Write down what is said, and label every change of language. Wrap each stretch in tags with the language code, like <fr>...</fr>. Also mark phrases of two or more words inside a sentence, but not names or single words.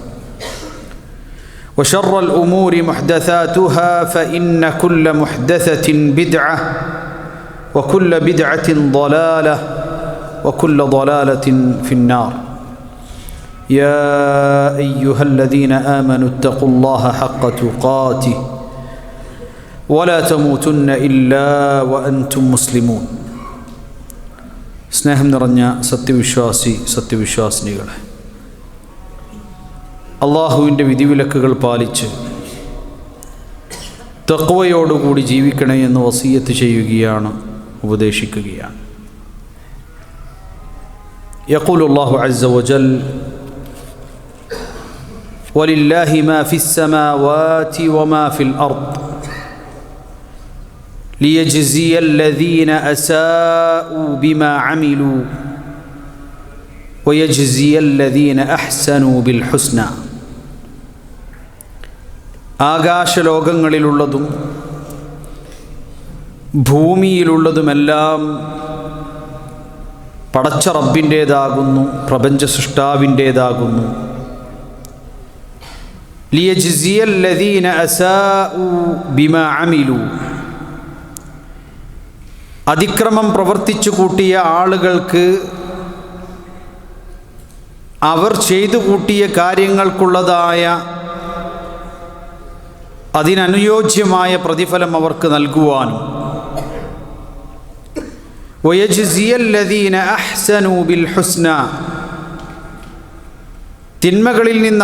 <ar>وشر الأمور محدثاتها فإن كل محدثة بدعة وكل بدعة ضلالة وكل ضلالة في النار يا أيها الذين آمنوا اتقوا الله حق تقاته ولا تموتن إلا وأنتم مسلمون</ar> <ml>സ്നേഹം നിറഞ്ഞ സത്യവിശ്വാസിനികളെ, അള്ളാഹുവിൻ്റെ വിധിവിലക്കുകൾ പാലിച്ച് തഖ്വയോടുകൂടി ജീവിക്കണേ എന്ന് വസിയത്ത് ചെയ്യുകയാണ്, ഉപദേശിക്കുകയാണ്.</ml> <ar>يقول الله عز وجل ولله ما في السماوات وما في الأرض ليجزي الذين أساءوا بما عملوا ويجزي الذين أحسنوا بالحسنى.</ar> <ml>ആകാശലോകങ്ങളിലുള്ളതും ഭൂമിയിലുള്ളതുമെല്ലാം പടച്ച റബ്ബിൻ്റേതാകുന്നു, പ്രപഞ്ച സൃഷ്ടാവിൻ്റേതാകുന്നു.</ml> <ar>ليجزي الذين أساءوا بما عملوا,</ar> <ml>അതിക്രമം പ്രവർത്തിച്ചു കൂട്ടിയ ആളുകൾക്ക് അവർ ചെയ്തു കൂട്ടിയ കാര്യങ്ങൾക്കുള്ളതായ അതിനനുയോജ്യമായ പ്രതിഫലം അവർക്ക് നൽകുവാനും</ml> <ar>ويجزي الذين أحسنوا بالحسنى,</ar> <ml>തിന്മകളിൽ നിന്ന്</ml>